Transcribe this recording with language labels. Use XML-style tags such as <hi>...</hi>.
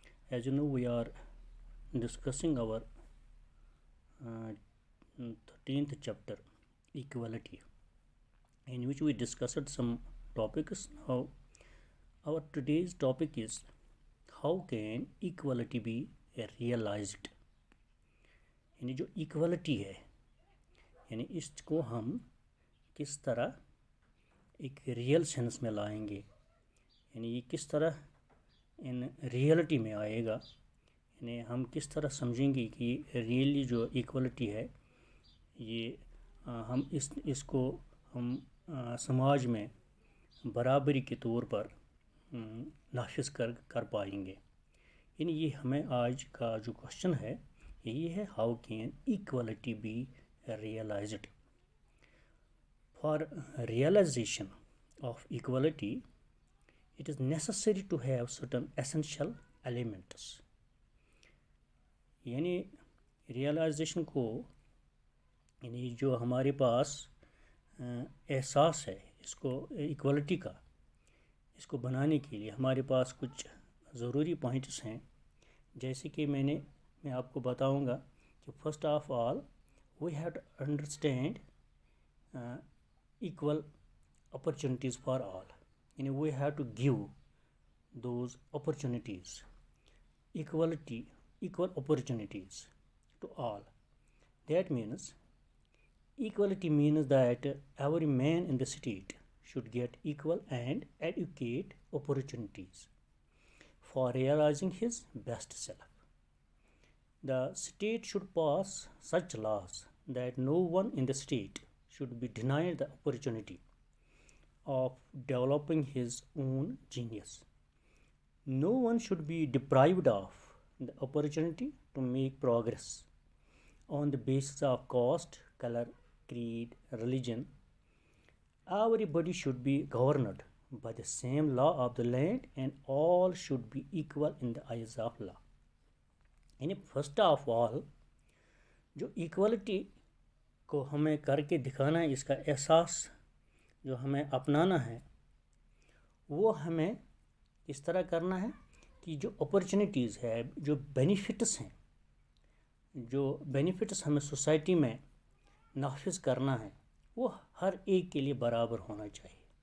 <en>As you know, we are discussing our 13th chapter, equality, in which we discussed some topics. Now, our today's topic is how can equality be realized.</en> <hi>यानी जो equality है, यानी इसको हम किस तरह एक रियल सेंस में लाएंगे, यानी ये किस तरह इन रियलिटी में आएगा, यानी हम किस तरह समझेंगे कि रियली जो इक्वलिटी है ये हम इसको हम समाज में बराबरी के तौर पर नाफिज कर पाएंगे। यानी ये हमें आज का जो क्वेश्चन है यही है,</hi> <en>How can equality be realized.</en> <hi>For realization of equality, it is necessary to have certain essential elements. यानी realization को, यानी जो हमारे पास एहसास है इसको equality का, इसको बनाने के लिए हमारे पास कुछ ज़रूरी पॉइंट्स हैं। जैसे कि मैं आपको बताऊंगा कि</hi> <en>First of all we have to understand equal opportunities for all. We have to give those opportunities, equal opportunities to all. That means equality means that every man in the state should get equal and adequate opportunities for realizing his best self. The state should pass such laws that no one in the state should be denied the opportunity of developing his own genius. No one should be deprived of the opportunity to make progress on the basis of caste, color, creed, religion. Everybody should be governed by the same law of the land and all should be equal in the eyes of law.</en> <hi>यानी first of all जो equality को हमें करके दिखाना है, इसका एहसास जो हमें अपनाना है वो हमें इस तरह करना है कि जो अपॉर्चुनिटीज़ है, जो बेनिफिट्स हैं, जो बेनिफिट्स हमें सोसाइटी में नाफिज करना है वो हर एक के लिए बराबर होना चाहिए।</hi>